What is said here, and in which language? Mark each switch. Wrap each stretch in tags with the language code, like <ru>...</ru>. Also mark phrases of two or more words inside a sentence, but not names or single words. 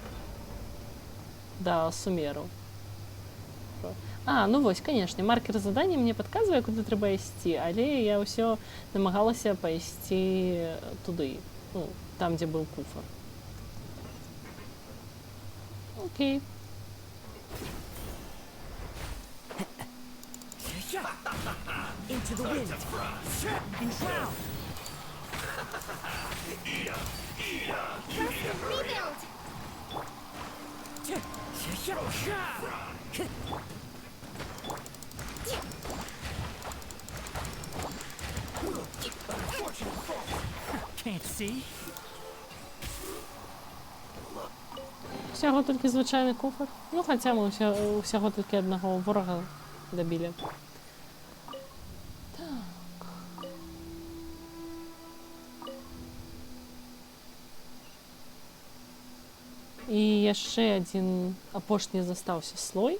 <be>Да Сумеру. А, ну вось, канешне, маркер задання мне падказвае, куды трэба ісці, але я ўсё намагалася пайсці туды, ну, там, дзе быў куфар. Окей.</be> <en>Into the wind and drown. Rebuild. Can't see.</en> <be>Усяго толькі звычайны куфар. Ну, хаця мы усяго толькі аднаго ворага дабілі. Так. І яшчэ адзін апошні застаўся слой.</be>